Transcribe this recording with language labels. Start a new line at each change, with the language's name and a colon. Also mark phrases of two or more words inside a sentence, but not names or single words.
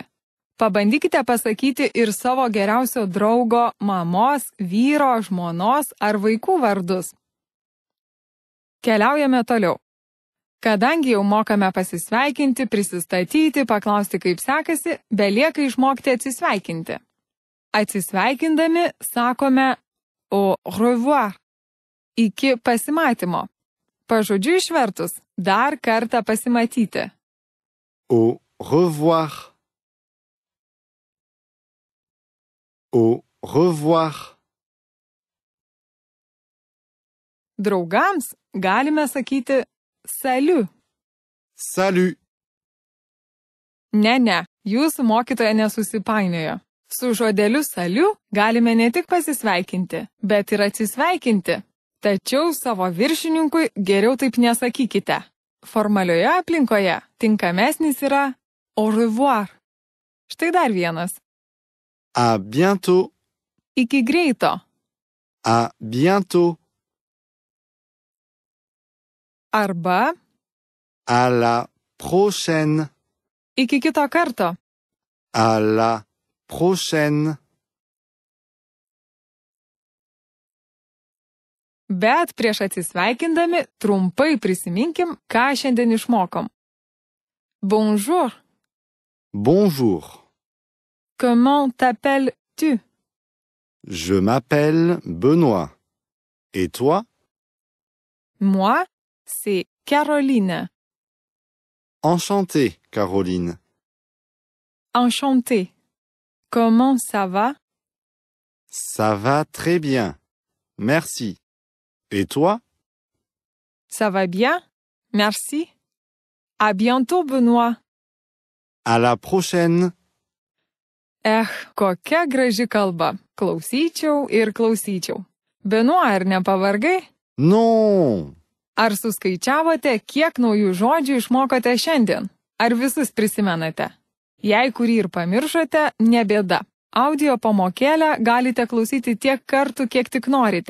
Lithuanian: Pabandykite pasakyti ir savo geriausio draugo, mamos, vyro, žmonos ar vaikų vardus. Keliaujame toliau. Kadangi jau mokame pasisveikinti, prisistatyti, paklausti kaip sekasi, belieka išmokti atsisveikinti. Atsisveikindami sakome
French: au revoir.
Lithuanian: Iki pasimatymo. Pažodžiu išvertus, dar kartą pasimatyti.
French: Au revoir. Au revoir.
Lithuanian: Draugams galime sakyti salut.
French: Salut.
Lithuanian: Ne, jūsų mokytoja nesusipainiojo. Su žodeliu salut galime ne tik pasisveikinti, bet ir atsisveikinti. Tačiau savo viršininkui geriau taip nesakykite. Formalioje aplinkoje tinkamesnis yra
French: au revoir.
Lithuanian: Štai dar vienas.
French: À bientôt.
Lithuanian: Iki greito.
French: À bientôt.
Lithuanian: Arba
French: À la prochaine.
Lithuanian: iki kito karto.
French: À la prochaine.
Lithuanian: Bet prieš atsisveikindami trumpai prisiminkim, ką šiandien išmokom.
French: Bonjour. Bonjour. Comment t'appelles-tu? Je m'appelle Benoît. Et toi? Moi, c'est Caroline. Enchantée, Caroline. Enchantée. Comment ça va? Ça va très bien. Merci. Et toi? Ça va bien? Merci. À bientôt, Benoît. À la prochaine.
Lithuanian: Kokia graži kalba. Klausyčiau ir klausyčiau. Benoît, ar nepavargai?
French: Non!
Lithuanian: Ar suskaičiavote, kiek naujų žodžių išmokote šiandien? Ar visus prisimenate? Jei kurį ir pamiršote, ne bėda. Audio pamokėlę galite klausyti tiek kartų, kiek tik norite.